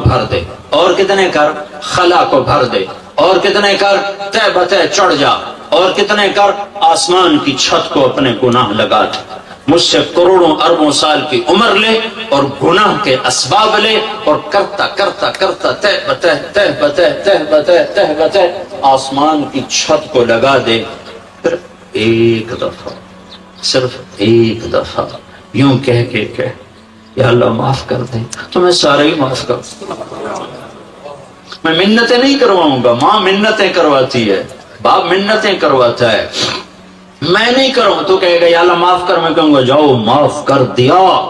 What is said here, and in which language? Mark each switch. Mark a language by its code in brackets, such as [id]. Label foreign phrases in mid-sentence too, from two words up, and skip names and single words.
[ur] بھر دے، اور کتنے کر، خلا کو بھر دے، اور کتنے کر، تہ بتہ چڑھ جا، اور کتنے کر، آسمان کی چھت کو اپنے گناہ لگا دے، مجھ سے کروڑوں اربوں سال کی عمر لے اور گناہ کے اسباب لے اور کرتا کرتا کرتا تہ بتہ تہ بتہ تہ بتہ تہ بتہ آسمان کی چھت کو لگا دے، پھر ایک دفعہ، صرف ایک دفعہ یوں کہہ کے کہ یا اللہ معاف کر دے، تو میں سارے ہی معاف کر دوں۔ میں منتیں نہیں کرواؤں گا، ماں منتیں کرواتی ہے، باپ منتیں کرواتا ہے، میں نہیں کروں تو کہے گا یا اللہ معاف کر، میں کہوں گا جاؤ معاف کر دیا۔